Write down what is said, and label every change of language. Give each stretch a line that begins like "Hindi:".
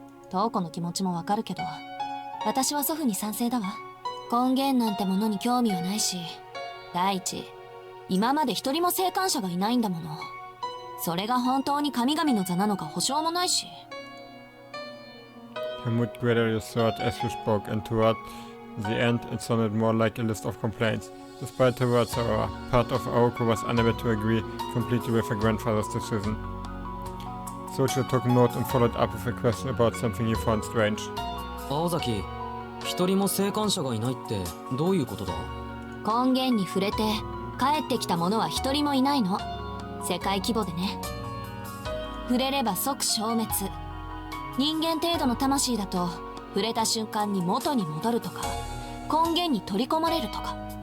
Japanese: 瞳子の気持ちもわかるけど、私は祖父に賛成だわ。根源なんてものに興味はないし、第一今まで一人も生還者がいないんだもの。それが本当に神々の座なのか保証もないし。
English: Her mood gradually soared as she spoke, and toward the end it sounded more like a list of complaints. Despite her words, however, part of Aoko was unable to agree completely with her grandfather's decision. So she took note and followed up with a question about something he found strange.
Japanese: 青崎、一人も生還者がいないってどういうことだ？根源に触れて帰ってきた者は一人もいないの。世界規模でね。触れれば即消滅。人間程度の魂だと触れた瞬間に元に戻るとか、根源に取り込まれるとか。